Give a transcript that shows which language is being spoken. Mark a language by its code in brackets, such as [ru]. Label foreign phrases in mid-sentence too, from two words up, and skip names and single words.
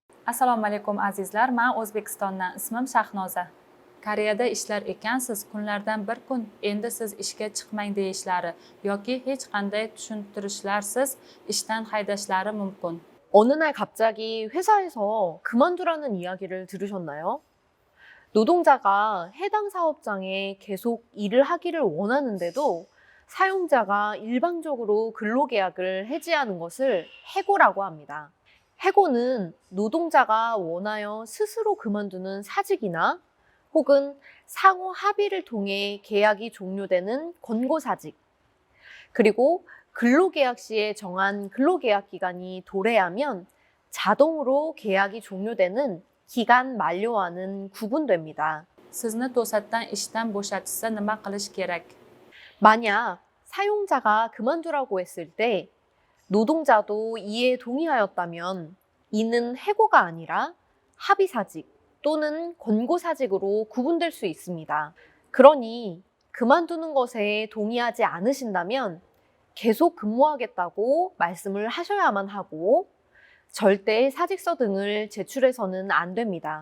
[uz] Assalomu alaykum azizlar, men O'zbekistondan, ismim Shahnoza. Koreyada ishlar ekansiz, kunlardan bir kun endi siz ishga chiqmang deyishlari yoki hech qanday tushuntirishlarsiz ishdan haydashlari mumkin. [ko] 어느 날 갑자기 회사에서 그만두라는 이야기를 들으셨나요? 노동자가 해당 사업장에 계속 일을 하기를 원하는데도 사용자가 일방적으로 근로계약을 해지하는 것을 해고라고 합니다. 해고는 노동자가 원하여 스스로 그만두는 사직이나 혹은 상호 합의를 통해 계약이 종료되는 권고사직, 그리고 근로계약 시에 정한 근로계약 기간이 도래하면 자동으로 계약이 종료되는 기간 만료와는 구분됩니다. [uz] Sizni to'satdan ishdan bo'shatishsa nima qilish kerak? [ko] 만약 사용자가 그만두라고 했을 때 노동자도 이에 동의하였다면 이는 해고가 아니라 합의사직 또는 권고사직으로 구분될 수 있습니다. 그러니 그만두는 것에 동의하지 않으신다면 계속 근무하겠다고 말씀을 하셔야만 하고 절대 사직서 등을 제출해서는 안 됩니다.